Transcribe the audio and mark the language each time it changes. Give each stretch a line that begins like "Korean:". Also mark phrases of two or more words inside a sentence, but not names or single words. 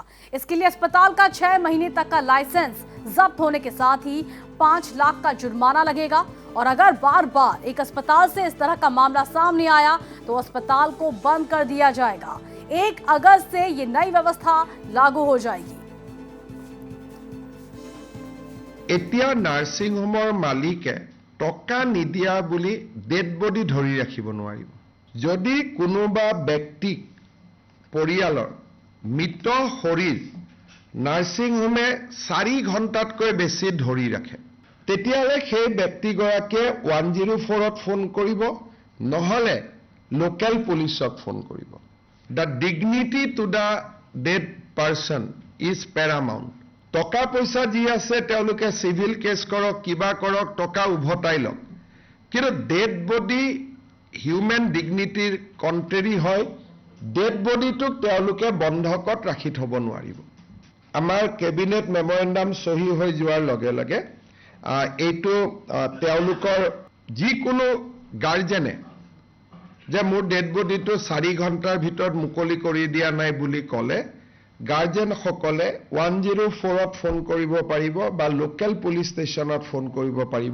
Hindi: इसके लिए अस्पताल का 6 महीने तक का लाइसेंस जब्त होने के साथ ही 5 लाख का जुर्माना लगेगा। और अगर बार बार एक अस्पताल से इस तरह का मामला सामने आया तो अस्पताल को बंद कर दिया जाएगा। 1 अगस्त से ये नई व्यवस्था लागू हो जाएगी।
Assamese: এতিয়া
English: nursing home
Assamese: মালিকে টকা নিদিয়া বুলি
English: dead body
Assamese: ধৰি ৰাখিব নোৱাৰিব। যদি কোনোবা ব্যক্তিক পৰিয়ালৰ মৃত শৰীৰ
English: nursing home
Assamese: 4 ঘণ্টাতকৈ বেছি ধৰি ৰাখে তেতিয়ালে সেই ব্যক্তিগৰাকীয়ে 104ত ফোন কৰিব নহলে
English: local police
Assamese: ফোন কৰিব।
English: The dignity to the dead person is paramount.
Assamese: টকা পইচা যি আছে তেওঁলোকে
English: civil case
Assamese: কৰক কিবা কৰক টকা উভতাই লওক, কিন্তু
English: dead body human dignity contrary
Assamese: হয়।
English: dead body
Assamese: তেওঁলোকে বন্ধকত ৰাখি থব নোৱাৰিব। আমাৰ
English: cabinet memorandum
Assamese: সহি হৈ যোৱাৰ লগে লগে এইটো তেওঁলোকৰ যিকোনো গাৰ্জেনে যে মোৰ
English: dead body
Assamese: 4 ঘণ্টাৰ ভিতৰত মুকলি কৰি দিয়া নাই বুলি ক'লে গাৰ্জেন সকলে 104ত ফোন কৰিব পাৰিব বা
English: local police station
Assamese: ফোন কৰিব পাৰিব।